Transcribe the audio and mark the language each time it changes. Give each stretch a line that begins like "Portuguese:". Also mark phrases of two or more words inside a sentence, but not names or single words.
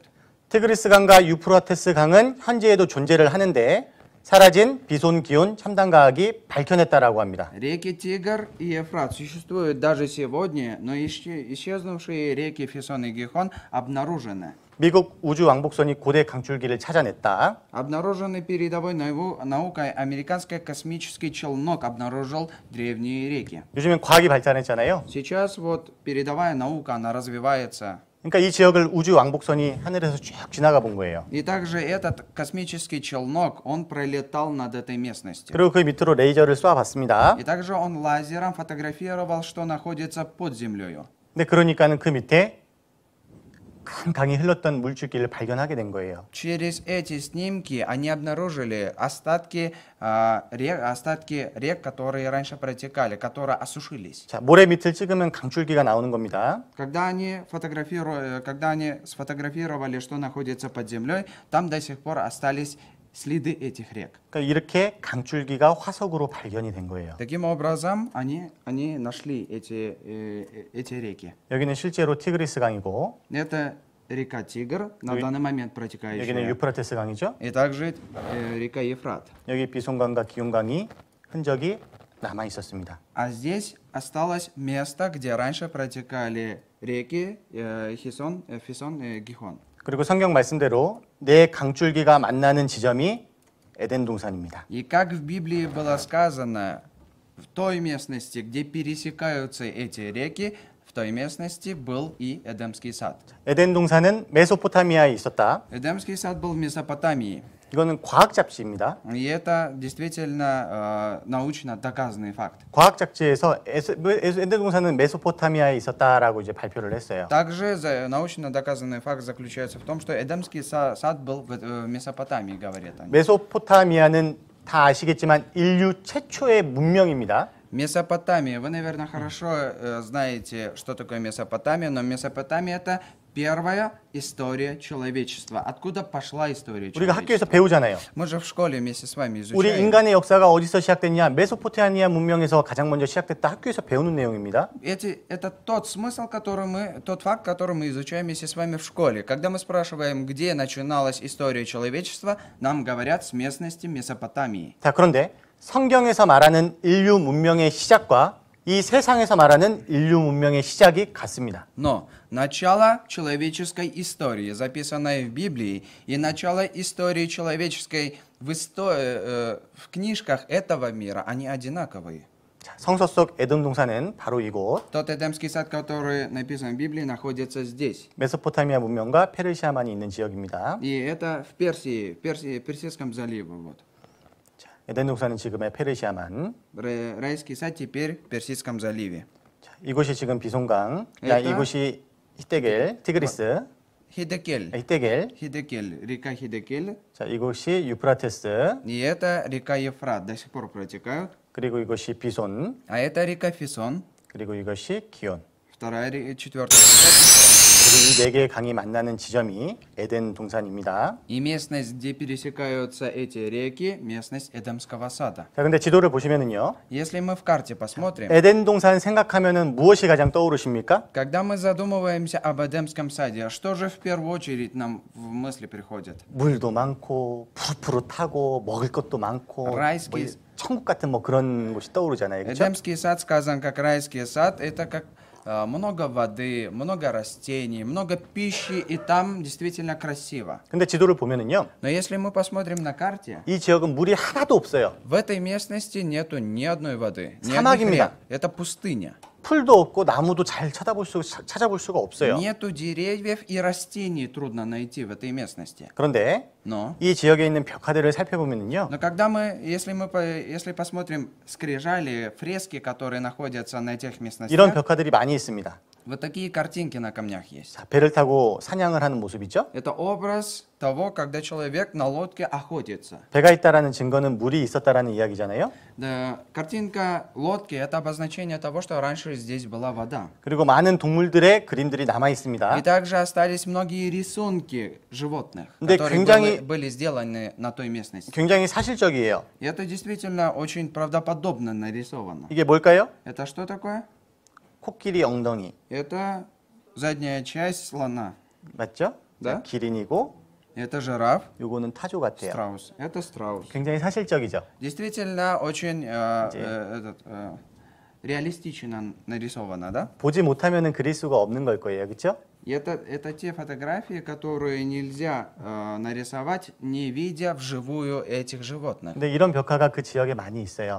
Korean: 티그리스 강과 유프라테스 강은 현재에도 존재를 하는데 사라진 비손, 기온, 첨단과학이 밝혀냈다라고 합니다.
Russian: Реки Тигр и Ефрат существуют даже сегодня, но исчезнувшие реки Фисон и Гихон обнаружены.
Korean: 미국 우주 왕복선이 고대 강줄기를 찾아냈다.
Russian: Обнаружены передовой наукой, американский космический челнок обнаружил древние реки.
Korean: 요즘엔 과학이 발전했잖아요.
Russian: Сейчас вот передовая наука, она развивается.
Korean: 그러니까 이 지역을 우주 왕복선이 하늘에서 쭉 지나가 본 거예요.
Russian: И также этот космический челнок, он пролетал над этой местностью.
Korean: 그리고 그 밑으로 레이저를 쏴봤습니다.
Russian: И также он лазером фотографировал, что находится под землей.
Korean: 근데 그러니까는 그 밑에 큰 강이 흘렀던 물줄기를 발견하게 된 거예요.
Russian: Через эти снимки они обнаружили остатки рек, которые раньше протекали, которые осушились.
Korean: 자, 모래 밑을 찍으면 강줄기가 나오는 겁니다.
Russian: Когда они сфотографировали, что находится под землей, там до сих пор остались следы этих рек.
Korean: 그러니까 이렇게 강줄기가 화석으로 발견이 된 거예요.
Russian: Таким образом, они нашли эти реки.
Korean: 여기는 실제로 티그리스 강이고
Russian: Это река Тигр, на
Korean: 여기-
Russian: данный момент
Korean: 여기는
Russian: протекающая.
Korean: 유프라테스 강이죠.
Russian: И также река Ефрат.
Korean: 여기 비송강과 기욤강이 흔적이 남아 있었습니다.
Russian: А здесь осталось место, где раньше протекали реки Фисон и Гихон.
Korean: 그리고 성경 말씀대로 네 강줄기가 만나는 지점이 에덴 동산입니다.
Russian: И как в Библии было сказано, в той местности, где пересекаются эти реки, в той местности был и Эдемский сад.
Korean: 에덴 동산은 메소포타미아에 있었다.
Russian: Эдемский сад был в Месопотамии.
Korean: 이거는 과학 잡지입니다.
Russian: И это действительно научно доказанный факт.
Korean: 과학 잡지에서 에덴 동산은 메소포타미아에 있었다라고 이제 발표를 했어요.
Russian: Также научно доказанный факт заключается в том, что Эдемский сад был в Месопотамии, говорят они.
Korean: 메소포타미아는 다 아시겠지만 인류 최초의 문명입니다.
Russian: Месопотамия. Вы, наверное, хорошо знаете, что такое Месопотамия, но Месопотамия — это первая история человечества. Откуда пошла история
Korean: 우리가 학교에서
Russian: человечества?
Korean: 배우잖아요.
Russian: Мы же в школе вместе с вами
Korean: 우리
Russian: изучаем.
Korean: 인간의 역사가 어디서 시작됐냐? 메소포타미아 문명에서 가장 먼저 시작됐다. 학교에서 배우는 내용입니다.
Russian: Это тот смысл, тот факт, который мы изучаем вместе с вами в школе. Когда мы спрашиваем, где начиналась история человечества, нам говорят с местности Месопотамии.
Korean: 자, 그런데 성경에서 말하는 인류 문명의 시작과 이 세상에서 말하는 인류 문명의 시작이 같습니다.
Russian: Но начало человеческой истории, записанное в Библии, и начало истории человеческой в книжках этого мира, они одинаковые.
Korean: 자, 성서 속 에돔 동산은 바로 이곳
Russian: Тот Эдемский сад, который написан в Библии, находится здесь.
Korean: 메소포타미아 문명과 페르시아만이 있는 지역입니다.
Russian: И это в Персидском заливе. Вот.
Korean: 자, 에덴 동산은 지금의 페르시아만.
Russian: Райский сад теперь в Персидском заливе.
Korean: 자, 이곳이 지금 비송강. 야, 일단- 이곳이 히데겔, 티그리스.
Russian: Хидекель.
Korean: 히데겔.
Russian: Хидекель, река Хидекель.
Korean: 자, 이곳이 유프라테스.
Russian: И это река Ефрат, до сих пор протекают.
Korean: 그리고 이것이 비손.
Russian: А это река Фисон.
Korean: 그리고 이것이 기온.
Russian: Четвертая река Фисон.
Korean: 그리고 이 네 개의 강이 만나는 지점이 에덴 동산입니다.
Russian: И местность, где пересекаются эти реки, местность Эдемского сада.
Korean: 자, 근데 지도를 보시면은요.
Russian: Если мы в карте посмотрим,
Korean: 에덴 동산 생각하면은 무엇이 가장 떠오르십니까?
Russian: когда мы задумываемся об Эдемском саде, что же в первую очередь нам в мысли приходит?
Korean: 물도 많고 푸릇푸릇하고 먹을 것도 많고
Russian: Райский-
Korean: 뭐 천국 같은 뭐 그런 곳이 떠오르잖아요. 그렇죠?
Russian: Эдемский сад сказан как райский сад, это как много воды, много растений, много пищи, и там действительно красиво.
Korean: 근데 지도를 보면은요.
Russian: Но если мы посмотрим на карте,
Korean: 이 지역은 물이 하나도 없어요.
Russian: в этой местности нету ни одной воды, ни одних
Korean: 사막입니다.
Russian: рек. Это пустыня.
Korean: 풀도 없고 나무도 잘 찾아볼 수가 없어요.
Russian: Нету деревьев и растений трудно найти в этой местности.
Korean: 그런데
Russian: Но
Korean: 이 지역에 있는 벽화들을 살펴보면은요.
Russian: если посмотрим скрижали, фрески, которые находятся на этих
Korean: 이런
Russian: местностях,
Korean: 벽화들이 많이 있습니다.
Russian: вот такие картинки на камнях есть.
Korean: 자, 배를 타고 사냥을 하는 모습이죠.
Russian: Это образ того, когда человек на лодке охотится.
Korean: 배가 있다라는 증거는 물이 있었다라는 이야기잖아요.
Russian: Да, картинка лодки — это обозначение того, что раньше здесь была вода.
Korean: 그리고 많은 동물들의 그림들이 남아 있습니다.
Russian: И также остались многие рисунки животных,
Korean: 근데
Russian: которые
Korean: 굉장히-
Russian: были сделаны на той местности.
Korean: 굉장히 사실적이에요.
Russian: И это действительно очень правдоподобно нарисовано.
Korean: 이게 뭘까요?
Russian: Это что такое?
Korean: 코끼리 엉덩이.
Russian: Это задняя часть слона.
Korean: 맞죠? 네. 자, 기린이고
Russian: Это жираф,
Korean: 요거는 타조 같아요.
Russian: страус. Это страус.
Korean: 굉장히 사실적이죠.
Russian: Действительно очень реалистично нарисовано, да?
Korean: 보지 못하면은 그릴 수가 없는 걸 거예요. 그렇죠?
Russian: И это те фотографии, которые нельзя нарисовать, не видя вживую этих животных.
Korean: 근데 이런 벽화가 그 지역에 많이 있어요.